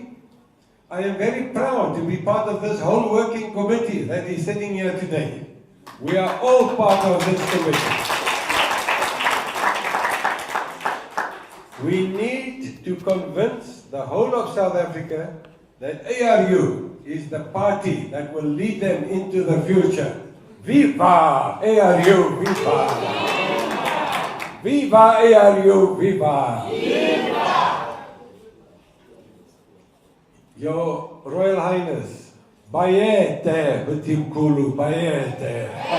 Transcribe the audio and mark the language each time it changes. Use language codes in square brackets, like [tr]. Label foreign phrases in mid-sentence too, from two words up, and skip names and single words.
[en] I am very proud to be part of this whole working committee that is sitting here today. We are all part of this committee. We need to convince the whole of South Africa that ARU is the party that will lead them into the future. Viva ARU, viva! Viva ARU, viva! Viva! Your Royal Highness, [zu] Bayete, Mutimkulu, Bayete.